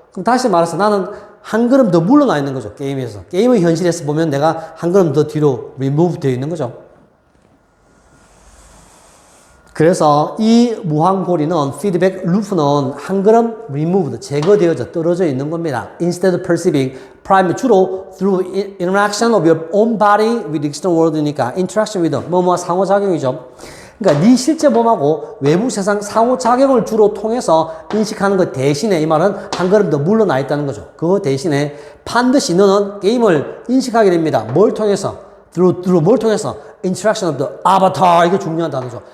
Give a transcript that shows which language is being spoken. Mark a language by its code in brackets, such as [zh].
[ko] 그럼 다시 말해서 나는 한 걸음 더 물러나 있는 거죠. 게임에서. 게임의 현실에서 보면 내가 한 걸음 더 뒤로 remove 되어 있는 거죠. 그래서 이 무한고리는 피드백 루프는 한 걸음 removed, 제거되어져 떨어져 있는 겁니다. [en] Instead of perceiving, prime [ko] 주로 [en] through interaction of your own body with external world니까 interaction with [ko] 뭐뭐 상호작용이죠. 그러니까 네 실제 몸하고 외부 세상 상호작용을 주로 통해서 인식하는 것 대신에 이 말은 한 걸음 더 물러나 있다는 거죠. 그 대신에 반드시 너는 게임을 인식하게 됩니다. 뭘 통해서? [en] through [ko] 뭘 통해서? [en] interaction of the avatar. [ko] 이게 중요한 단어죠.